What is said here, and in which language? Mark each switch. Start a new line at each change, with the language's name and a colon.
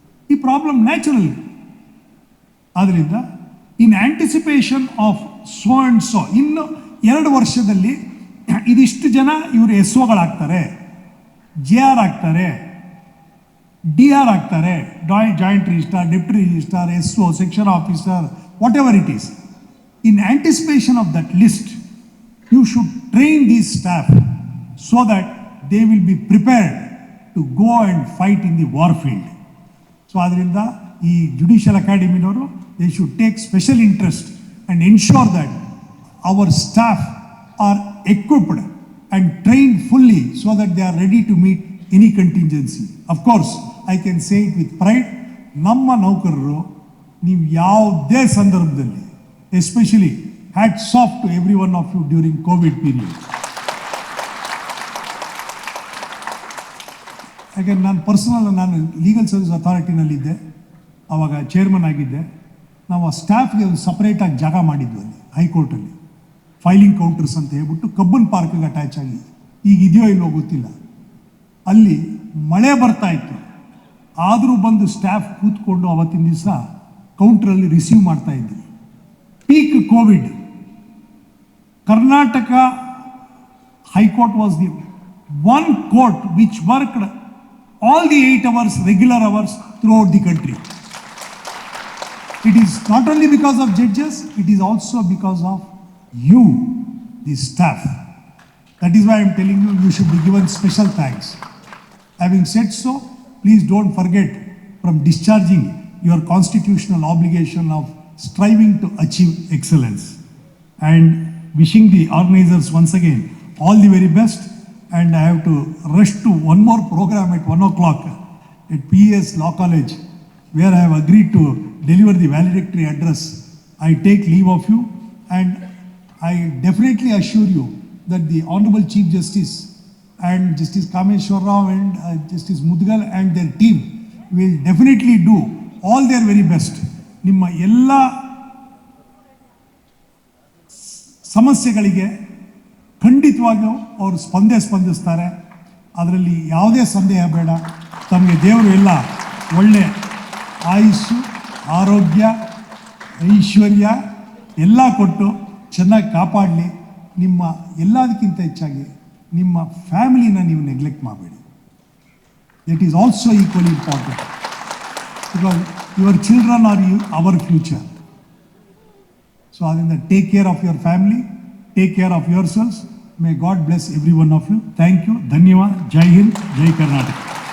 Kannada: ಈ problem natural. ಆದ್ದರಿಂದ
English: in anticipation of so and so,
Kannada: ಇನ್ನು 2 ವರ್ಷದಲ್ಲಿ ಇದಿಷ್ಟು ಜನ ಇವರು SOಗಳಾಗ್ತಾರೆ, JR ಆಗ್ತಾರೆ, DR ಆಗ್ತಾರೆ, joint registrar, deputy registrar, SO, section officer,
English: Whatever it is. In anticipation of that list, you should train these staff so that they will be prepared to go and fight in the war field. So
Kannada: adrinda ee
English: Judicial Academy
Kannada: noru,
English: they should take special interest and ensure that our staff are equipped and trained fully so that they are ready to meet any contingency. Of course, I can say it with pride,
Kannada: namma naukararu ನೀವು ಯಾವುದೇ ಸಂದರ್ಭದಲ್ಲಿ,
English: Especially hats off to every one of you during Covid period.
Kannada: ಯಾಕೆಂದ್ರೆ ನಾನು legal service ಅಥಾರಿಟಿನಲ್ಲಿದ್ದೆ, ಆವಾಗ chairman ಆಗಿದ್ದೆ. ನಾವು ಆ ಸ್ಟಾಫ್ಗೆ ಒಂದು ಸಪ್ರೇಟಾಗಿ ಜಾಗ ಮಾಡಿದ್ವಿ ಅಲ್ಲಿ ಹೈಕೋರ್ಟಲ್ಲಿ, ಫೈಲಿಂಗ್ ಕೌಂಟರ್ಸ್ ಅಂತ ಹೇಳ್ಬಿಟ್ಟು ಕಬ್ಬನ್ ಪಾರ್ಕ್ಗೆ ಅಟ್ಯಾಚ್ ಆಗಿ, ಈಗ ಇದೆಯೋ ಇಲ್ಲೋ ಗೊತ್ತಿಲ್ಲ. ಅಲ್ಲಿ ಮಳೆ ಬರ್ತಾ ಇತ್ತು, ಆದರೂ ಬಂದು ಸ್ಟಾಫ್ ಕೂತ್ಕೊಂಡು ಅವತ್ತಿನ ದಿವಸ ಕೌಂಟ್ರಲ್ಲಿ ರಿಸೀವ್ ಮಾಡ್ತಾ ಇದ್ವಿ.
English: Peak Covid, Karnataka high court was the one court which worked all the 8 hours, regular hours throughout the country. It is not only because of judges, it is also because of you, the staff. That is why I am telling you, you should be given special thanks. Having said so, please don't forget from discharging your constitutional obligation of striving to achieve excellence. And wishing the organizers once again all the very best. And I have to rush to one more program at 1 o'clock at PES Law College, where I have agreed to deliver the valedictory address. I take leave of you, and I definitely assure you that the Honorable Chief Justice and Justice Kameshwar Rao and Justice Mudgal and their team will definitely do all their very best.
Kannada: ನಿಮ್ಮ ಎಲ್ಲ ಸಮಸ್ಯೆಗಳಿಗೆ ಖಂಡಿತವಾಗಿಯೂ ಅವರು ಸ್ಪಂದಿಸ್ತಾರೆ. ಅದರಲ್ಲಿ ಯಾವುದೇ ಸಂದೇಹ ಬೇಡ. ತಮಗೆ ದೇವರು ಎಲ್ಲ ಒಳ್ಳೆ ಆಯುಸ್ಸು, ಆರೋಗ್ಯ, ಐಶ್ವರ್ಯ ಎಲ್ಲ ಕೊಟ್ಟು ಚೆನ್ನಾಗಿ ಕಾಪಾಡಲಿ. ನಿಮ್ಮ ಎಲ್ಲದಕ್ಕಿಂತ ಹೆಚ್ಚಾಗಿ ನಿಮ್ಮ ಫ್ಯಾಮಿಲಿನ ನೀವು ನೆಗ್ಲೆಕ್ಟ್ ಮಾಡಬೇಡಿ.
English: It is also equally important, because your children are our future. So
Kannada: ಅದರಿಂದ
English: Take care of your family, take care of yourselves. May God bless every one of you. Thank you. Dhanyavad. Jai Hind. Jai Karnataka.